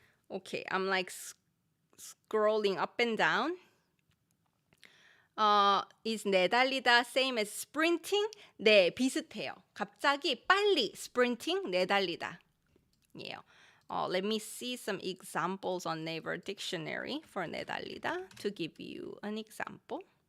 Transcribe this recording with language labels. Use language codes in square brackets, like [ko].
[en] Okay, I'm like scrolling up and down. Is 내달리다 same as sprinting? [ko] 네, 비슷해요. 갑자기 빨리 sprinting, 내달리다. 예요. [en] Let me see some examples on Naver Dictionary for 내달리다 to give you an example.